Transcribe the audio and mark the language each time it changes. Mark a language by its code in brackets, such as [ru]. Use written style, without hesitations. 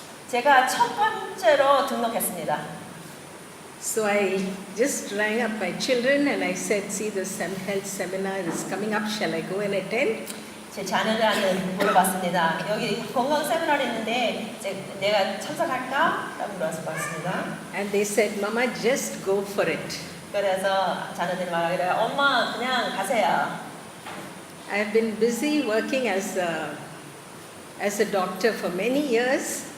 [ko] 제가 첫 번째로 등록했습니다. [en] So I just rang up my children and I said, see, this health seminar is coming up. Shall I go and attend? [ko] 제 자녀들한테 물어봤습니다. 여기 건강 세미나가 있는데 내가 참석할까? 라고 물어봤습니다. [en] And they said, Mama, just go for it. [ko] 그래서 자녀들이 말하기를 엄마 그냥 가세요. [en] I've been busy working as a doctor for many years.